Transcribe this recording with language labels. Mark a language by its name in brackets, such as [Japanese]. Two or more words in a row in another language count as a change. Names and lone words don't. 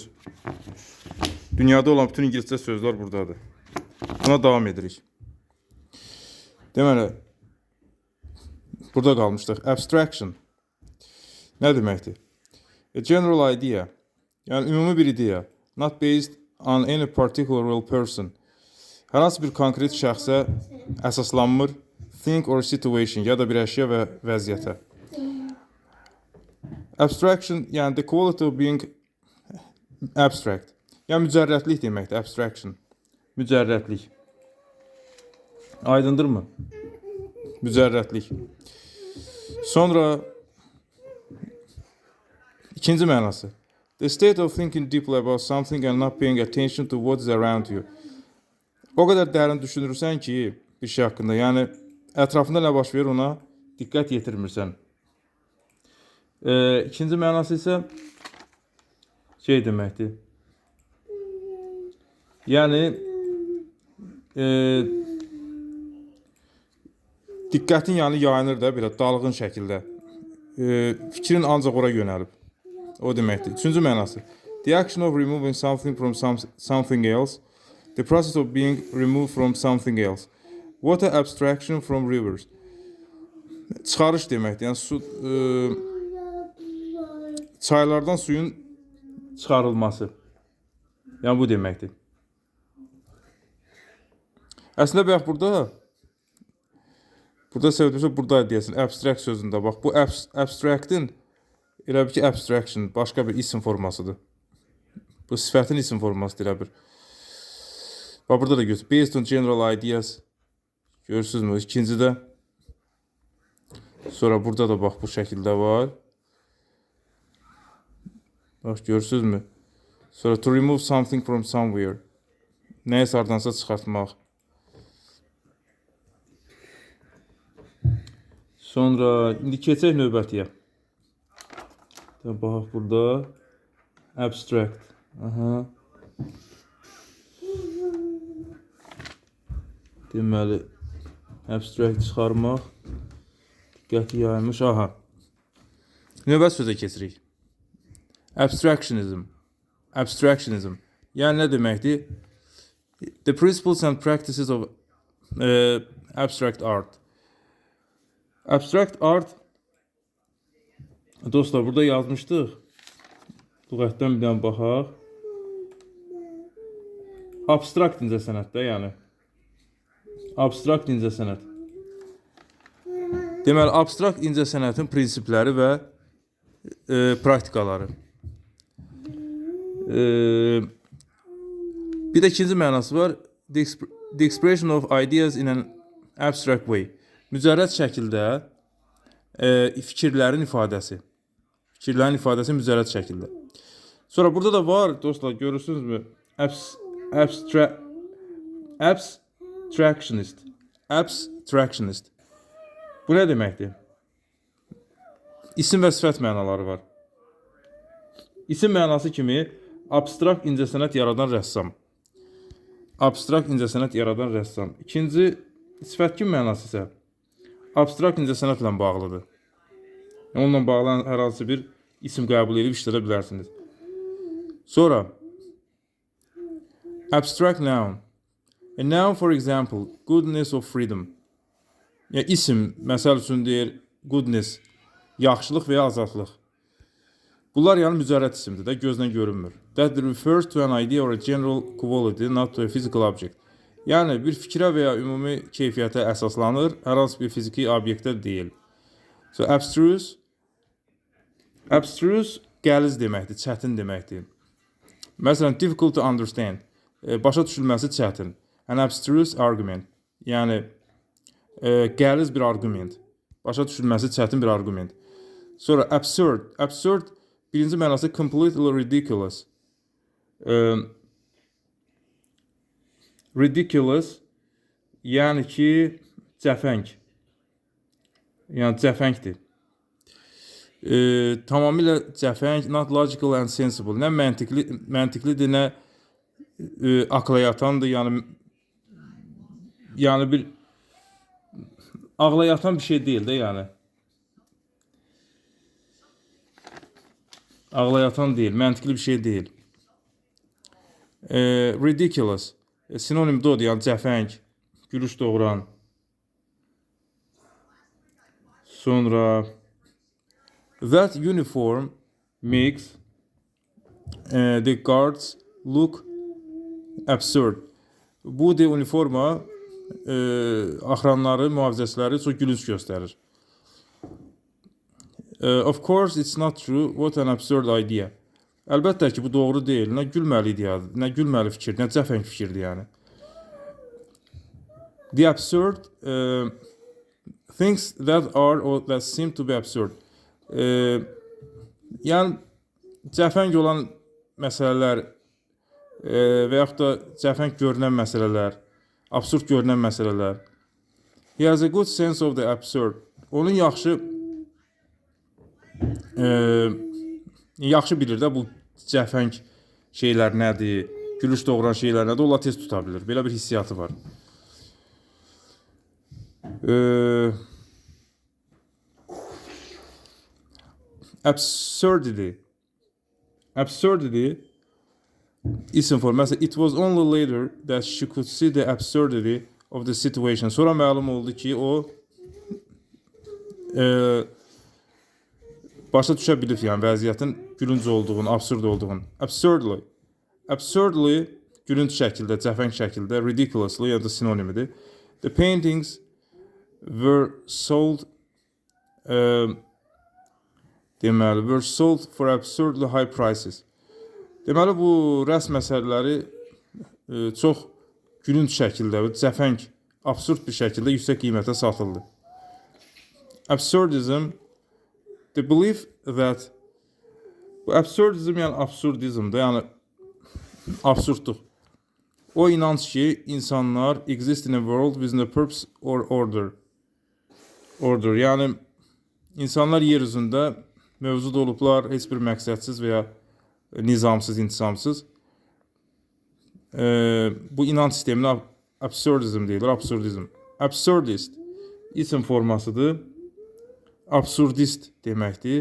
[Azerbaijani] Dünyada olan bütün İngiliscə sözlər buradadır. Buna davam edirik. Deməli, burada qalmışdıq. Abstraction nə deməkdir? [English] A general idea, [Azerbaijani] yəni ümumi bir ideya, [English] not based on any particular real person. [Azerbaijani] Hər hansı bir konkret şəxsə əsaslanmır, [English] thing or situation, [Azerbaijani] ya da bir əşya və vəziyyətə. [English] Abstraction, yəni the quality of being abstract. [Azerbaijani] Yəni mücərrətlik deməkdir, abstraction. Mücərrətlik. Aydındırmı? Mücərrətlik. Sonra ikinci mənası. [English] The state of thinking deeply about something and not paying attention to what is around you. [Azerbaijani] O qədər dərin düşünürsən ki, bir şey haqqında, yəni ətrafında nə baş verir ona diqqət yetirmirsən. İkinci mənası isə şey deməkdir. Yəni diqqətin yəni yayınır da belə dalğın şəkildə. Fikrin ancaq ora yönəlib. O deməkdir. Üçüncü mənası. [English] The action of removing something from something else. The process of being removed from something else. Water abstraction from rivers. [Azerbaijani] Çıxarış deməkdir. Yəni su çaylardan suyun çıxarılması. Yəni bu deməkdir. Əslində bax burada sevdimsə burada deyəsən abstract sözündə bax bu abstract'in elə bir ki abstraction başqa bir isim formasıdır. Bu sifətin isim formasıdır elə bir. Bax burada da görürsünüz. [English] Based on general ideas. [Azerbaijani] Görürsünüzmü? İkincidə. Sonra burada da bax bu şəkildə var. Bax görürsünüzmü? [English] Sonra to remove something from somewhere. [Azerbaijani] Nəyisə hardansa çıxartmaq. Sonra indi keçək növbətiyə. Bax burada abstract. Aha. Deməli abstract çıxarmaq. Diqqəti yaymış. Aha. Növbət sözə keçirik. Abstractionism. Abstractionism. Yəni nə deməkdir? [English] The principles and practices of abstract art. Abstract art [Azerbaijani] dostlar burada yazmışdıq. Lüğətdən bir dənə baxaq. Abstrakt incəsənətdə yəni. Abstrakt incəsənət. Deməli abstrakt incəsənətin prinsipləri və praktikaları. Bir də ikinci mənası var. [English] The expression of ideas in an abstract way. [Azerbaijani] Mücərrəd şəkildə fikirlərin ifadəsi. Fikirlərin ifadəsi mücərrəd şəkildə. Sonra burada da var dostlar görürsünüzmü? Abstractionist. Abstractionist. Bu nə deməkdir? İsim və sifət mənaları var. İsim mənası kimi abstrakt incəsənət yaradan rəssam. Abstrakt incəsənət yaradan rəssam. İkinci sifət kimi mənası isə abstrakt incəsənətlə bağlıdır. Onunla bağlı hər hansı bir isim qəbul edib işlədə bilərsiniz. [English] Sonra abstract noun. A noun for example, goodness of freedom. [Azerbaijani] Yəni isim, məsəl üçün deyir goodness, yaxşılıq və ya azadlıq. Bunlar yəni mücərrəd isimdir də, gözdən görünmür. [English] That refers to an idea or a general quality, not to a physical object. [Azerbaijani] Yəni bir fikrə və ya ümumi keyfiyyətə əsaslanır, hər hansı bir fiziki obyektə deyil. [English] So abstruse [Azerbaijani] qəliz deməkdir, çətin deməkdir. Məsələn, [English] difficult to understand, [Azerbaijani] başa düşülməsi çətin. [English] An abstruse argument, [Azerbaijani] yəni qəliz bir argument, başa düşülməsi çətin bir argument. Sonra absurd birinci mənası [English] completely ridiculous. [Azerbaijani] Ridiculous, yəni ki, cəfəng. Yəni cəfəngdir. Tamamilə cəfəng, [English] not logical and sensible. [Azerbaijani] Nə məntiqlidir, nə akla yatandır. Yəni bir ağla yatan bir şey deyil də yəni. ağlayatan deyil, məntiqli bir şey deyil. Ridiculous. Sinonim də odur, yəni cəfəng, gülüş doğuran. [English] Sonra that uniform makes the guards look absurd. [Azerbaijani] Bu de uniforma axranları, mühafizəçiləri çox gülünc göstərir. [English] Of course it's not true. What an absurd idea. [Azerbaijani] Əlbəttə ki, bu doğru deyil. Nə gülməli ideyadır, nə gülməli fikir, nə cəfəng fikirdir yəni. [English] The absurd things that are or that seem to be absurd. [Azerbaijani] Yəni cəfəng olan məsələlər və yaxud da cəfəng görünən məsələlər, absurd görünən məsələlər. [English] He has a good sense of the absurd. [Azerbaijani] Onun yaxşı bilir də bu cəfəng şeylər nədir, gülüş doğuran şeylər nədir, onlar tez tuta bilir. Belə bir hissiyatı var. Absurdity. Absurdity isim formu. Məsələn, [English] it was only later that she could see the absurdity of the situation. [Azerbaijani] Sonra məlum oldu ki, o başa düşə bilir, yəni vəziyyətin gülünc olduğunu, absurd olduğunu. Absurdly. Absurdly gülünc şəkildə, cəfəng şəkildə, ridiculously ya da sinonimidir. [English] The paintings were sold deməli, were sold for absurdly high prices. [Azerbaijani] Deməli, bu rəsm əsərləri çox gülünc şəkildə, cəfəng, absurd bir şəkildə yüksək qiymətə satıldı. Absurdism, [English] the belief that [Azerbaijani] bu absurdism yəni absurdizmdir, yəni absurdluq. O inanç ki, insanlar [English] exist in a world with no purpose or order. [Azerbaijani] Order, yəni insanlar yer üzündə mövcud olublar, heç bir məqsədsiz və ya nizamsız, intizamsız. Bu inanç sisteminə absurdizm deyilir, absurdizm. Absurdist isim formasıdır. Absurdist deməkdir.